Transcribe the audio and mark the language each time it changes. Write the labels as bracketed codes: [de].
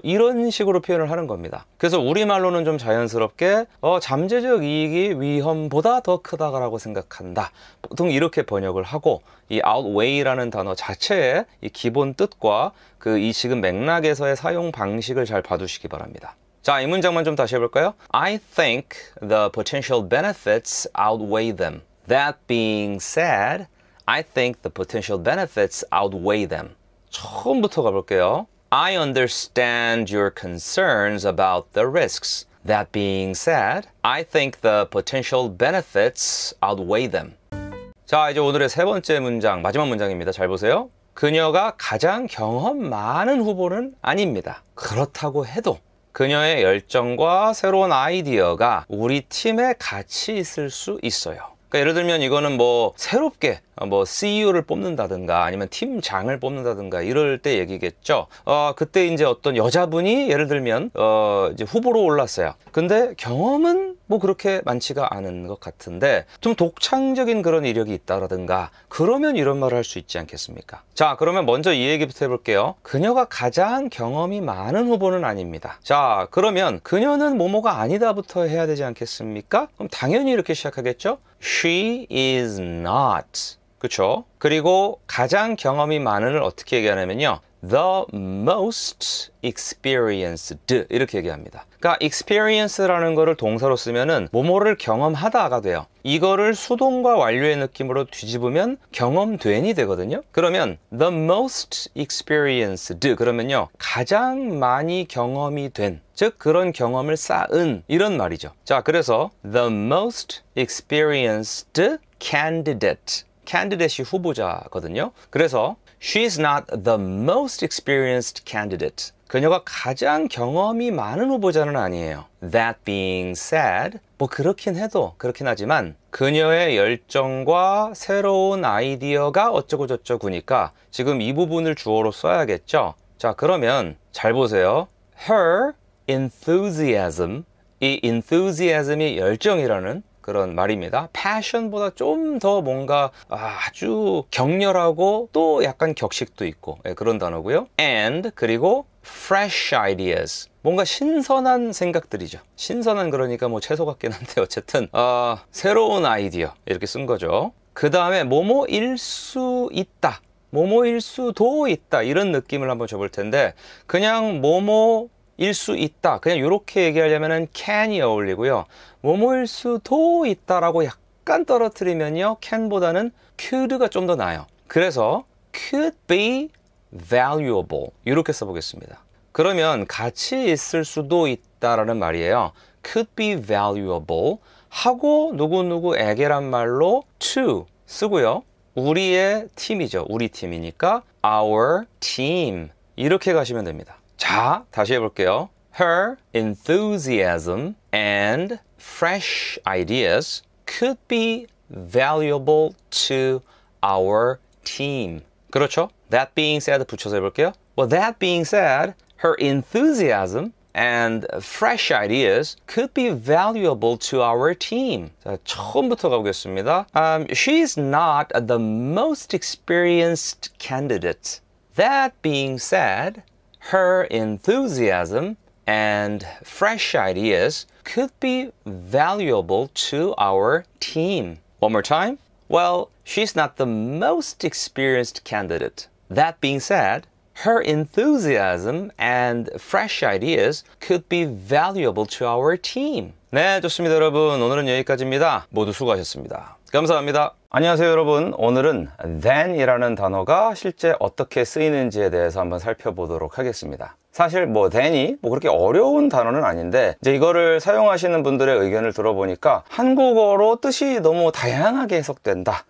[ko] 이런 식으로 표현을 하는 겁니다. 그래서 우리말로는 좀 자연스럽게 잠재적 이익이 위험보다 더 크다라고 생각한다. 보통 이렇게 번역을 하고 이 outweigh라는 단어 자체의 이 기본 뜻과 그 이 지금 맥락에서의 사용 방식을 잘 봐두시기 바랍니다. 자, 이 문장만 좀 다시 해볼까요? [en] I think the potential benefits outweigh them. That being said, I think the potential benefits outweigh them. [ko] 처음부터 가볼게요. [en] I understand your concerns about the risks. That being said, I think the potential benefits outweigh them. [ko] 자, 이제 오늘의 세 번째 문장, 마지막 문장입니다. 잘 보세요. 그녀가 가장 경험 많은 후보는 아닙니다. 그렇다고 해도 그녀의 열정과 새로운 아이디어가 우리 팀에 같이 있을 수 있어요. 그러니까 예를 들면 이거는 뭐 새롭게 CEO를 뽑는다든가 아니면 팀장을 뽑는다든가 이럴 때 얘기겠죠. 그때 이제 어떤 여자분이 예를 들면 이제 후보로 올랐어요. 근데 경험은 뭐 그렇게 많지가 않은 것 같은데 좀 독창적인 그런 이력이 있다라든가 그러면 이런 말을 할 수 있지 않겠습니까? 자, 그러면 먼저 이 얘기부터 해볼게요. 그녀가 가장 경험이 많은 후보는 아닙니다. 자, 그러면 그녀는 뭐뭐가 아니다부터 해야 되지 않겠습니까? 그럼 당연히 이렇게 시작하겠죠? [en] She is not. [ko] 그쵸? 그리고 가장 경험이 많은을 어떻게 얘기하냐면요. [en] The most experienced [ko] 이렇게 얘기합니다. 그러니까 experience라는 거를 동사로 쓰면은 뭐뭐를 경험하다가 돼요. 이거를 수동과 완료의 느낌으로 뒤집으면 경험된이 되거든요. 그러면 [en] the most experienced [ko] 그러면요. 가장 많이 경험이 된, 즉 그런 경험을 쌓은 이런 말이죠. 자, 그래서 [en] the most experienced candidate. [ko] candidate이 후보자거든요. 그래서 [en] she's not the most experienced candidate. [ko] 그녀가 가장 경험이 많은 후보자는 아니에요. [en] That being said, [ko] 뭐 그렇긴 하지만 그녀의 열정과 새로운 아이디어가 어쩌고저쩌구니까 지금 이 부분을 주어로 써야겠죠. 자, 그러면 잘 보세요. [en] Her enthusiasm, [ko] 이 enthusiasm이 열정이라는 그런 말입니다. passion보다 좀 더 뭔가 아주 격렬하고 또 약간 격식도 있고 그런 단어고요. [en] and [ko] 그리고 [en] fresh ideas. [ko] 뭔가 신선한 생각들이죠. 신선한 그러니까 뭐 채소 같긴 한데 어쨌든 새로운 아이디어 이렇게 쓴 거죠. 그 다음에 뭐뭐일 수 있다. 뭐뭐일 수도 있다. 이런 느낌을 한번 줘볼 텐데 그냥 뭐뭐일 수 있다. 그냥 이렇게 얘기하려면은 can이 어울리고요. 뭐뭐일 수도 있다라고 약간 떨어뜨리면요. can보다는 could가 좀 더 나아요. 그래서 [en] could be valuable [ko] 이렇게 써보겠습니다. 그러면 같이 있을 수도 있다라는 말이에요. [en] could be valuable [ko] 하고 누구누구에게란 말로 to 쓰고요. 우리의 팀이죠. 우리 팀이니까 [en] our team [ko] 이렇게 가시면 됩니다. 자, 다시 해볼게요. [en] Her enthusiasm and fresh ideas could be valuable to our team. [ko] 그렇죠? [en] That being said [ko] 붙여서 해볼게요. [en] Well, that being said, her enthusiasm and fresh ideas could be valuable to our team. [ko] 자, 처음부터 가보겠습니다. [en] She's not the most experienced candidate. That being said, her enthusiasm and fresh ideas could be valuable to our team. One more time. Well, she's not the most experienced candidate. That being said, her enthusiasm and fresh ideas could be valuable to our team. [ko] 네, 좋습니다, 여러분. 오늘은 여기까지입니다. 모두 수고하셨습니다. 감사합니다. 안녕하세요, 여러분. 오늘은 than이라는 단어가 실제 어떻게 쓰이는지에 대해서 한번 살펴보도록 하겠습니다. 사실 than이 그렇게 어려운 단어는 아닌데 이제 이거를 사용하시는 분들의 의견을 들어보니까 한국어로 뜻이 너무 다양하게 해석된다.